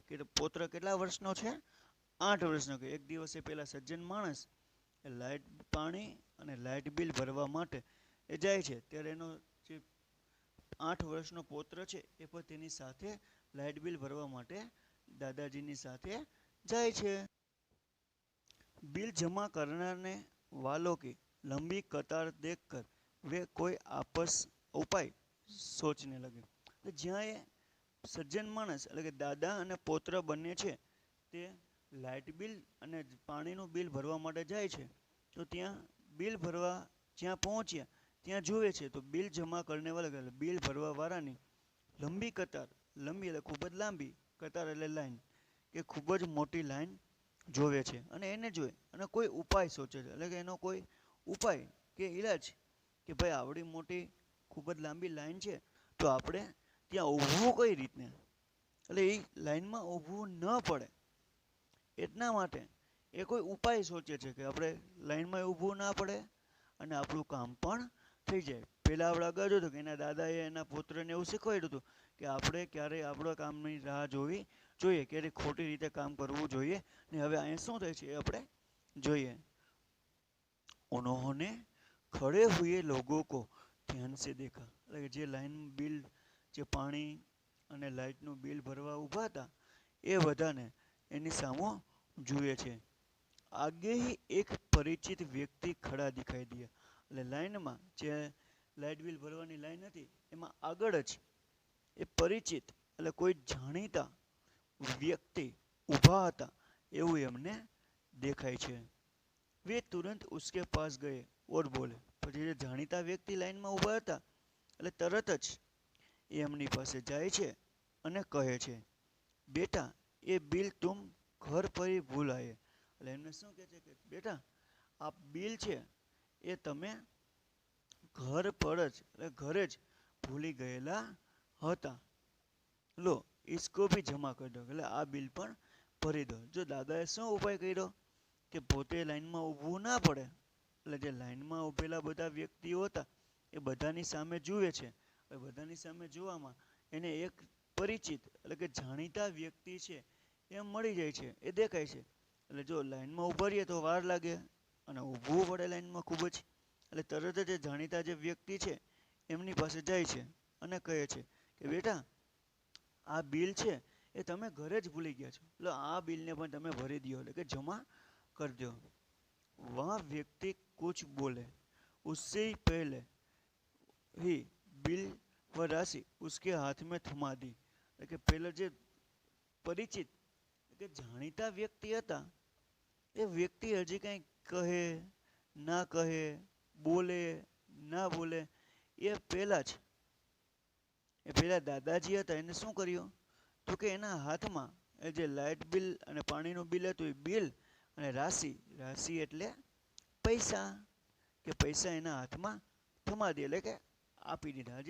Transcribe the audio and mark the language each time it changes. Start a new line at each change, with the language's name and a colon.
Gujarati: કે પૌત્ર કેટલા વર્ષનો છે? 8 વર્ષનો. કે એક દિવસે પેલા સજ્જન માણસ એ લાઇટ પાણી અને લાઇટ બિલ ભરવા માટે એ જાય છે. ત્યારે એનો જે 8 વર્ષનો પૌત્ર છે એ પણ તેની સાથે લાઇટ બિલ ભરવા માટે દાદાજીની સાથે જાય છે.
Hindi: बिल जमा करने वालों की लंबी कतार देखकर वे कोई आपस उपाय सोचने लगे.
Gujarati: જ્યાં એ સજ્જન માણસ એટલે કે દાદા અને પૌત્ર બંને છે તે લાઇટ બિલ અને પાણીનું બિલ ભરવા માટે જાય છે. તો ત્યાં બિલ ભરવા જ્યાં પહોંચ્યા ત્યાં જુએ છે તો બિલ જમા કરને વાળા બિલ ભરવા વાળાની લંબી કતાર, લંબી એટલે ખૂબ જ લાંબી, કતાર એટલે લાઈન, કે ખૂબ જ મોટી લાઈન જોવે છે. અને એને જોઈ અને કોઈ ઉપાય સોચે છે. એટલે કે એનો કોઈ ઉપાય કે ઈલાજ કે ભાઈ આવડી મોટી ખૂબ જ લાંબી લાઈન છે તો આપણે ત્યાં ઊભવું કઈ રીતને, એટલે એ લાઈનમાં ઊભવું ન પડે એટલા માટે એ કોઈ ઉપાય સોચે છે કે આપણે લાઈનમાં ઊભવું ના પડે અને આપણું કામ પણ થઈ જાય. પહેલાં આપણે આગળ જોયું કે એના દાદાએ એના પુત્રને એવું શીખવાડ્યું હતું કે આપણે ક્યારેય આપણા કામની રાહ જોવી જોઈએ, ક્યારેય ખોટી રીતે કામ કરવું જોઈએ ને. હવે અહીંયા શું થાય છે એ આપણે જોઈએ.
Hindi: उन्होंने खड़े हुए लोगों को ध्यान से देखा.
Gujarati: એટલે કે જે લાઈન બિલ જે પાણી અને લાઇટનું બિલ ભરવા ઊભા હતા એ બધાને એની સામો જુએ છે.
Hindi: आगे ही एक परिचित व्यक्ति खड़ा दिखाई दिया.
Gujarati: એટલે લાઈનમાં જે લાઇટ બિલ ભરવાની લાઈન હતી એમાં આગળ જ એ પરિચિત એટલે કોઈ જાણીતા વ્યક્તિ ઊભા હતા એવું એમને દેખાય છે.
Hindi: वे तुरंत उसके पास गए और बोले.
Gujarati: પછી જે જાણીતા વ્યક્તિ લાઈનમાં ઊભા હતા એટલે તરત જ એ એમની પાસે જાય છે અને કહે છે, બેટા એ બિલ
Hindi: તુમ ઘર પર ही भूल आए.
Gujarati: એટલે એમને શું કહે છે કે બેટા આ બિલ છે એ તમે ઘર પર જ એટલે ઘરે જ ભૂલી ગયેલા હતા.
Hindi: લો इसको भी जमा कर दो.
Gujarati: એટલે આ બિલ પણ ભરી દો. જો દાદાએ શું ઉપાય કર્યો કે પોતે લાઈનમાં ઊભવું ના પડે એટલે જે લાઈનમાં ઊભેલા બધા વ્યક્તિઓ હતા એ બધાની સામે જુએ છે. એ બધાની સામે જોવામાં એને એક પરિચિત એટલે કે જાણીતા વ્યક્તિ છે એમ મળી જાય છે, એ દેખાય છે. એટલે જો લાઈનમાં ઊભા રહીએ તો વાર લાગે અને ઊભવું પડે લાઈનમાં ખૂબ જ. એટલે તરત જ એ જાણીતા જે વ્યક્તિ છે એમની પાસે જાય છે અને કહે છે કે બેટા આ બિલ છે એ તમે ઘરે જ ભૂલી ગયા છો, એટલે આ બિલને પણ તમે ભરી દો એટલે કે જમા
Hindi: कर दो. वह व्यक्ति कुछ बोले उससे ही पहले ही बिल व राशि उसके हाथ में थमा दी.
Gujarati: એટલે કે પહેલા જે પરિચિત કે જાણીતા વ્યક્તિ હતા એ વ્યક્તિ હજી કંઈ કહે ના કહે, બોલે ના બોલે એ પહેલાં જ એ પહેલાં દાદાજી હતા એને શું કર્યું તો કે એના હાથમાં એ જે લાઇટ બિલ અને પાણીનું બિલ હતું એ બિલ અને રાશિ, રાશિ એટલે પૈસા, કે પૈસા એના હાથમાં થમા દે એટલે કે આપી દીધા.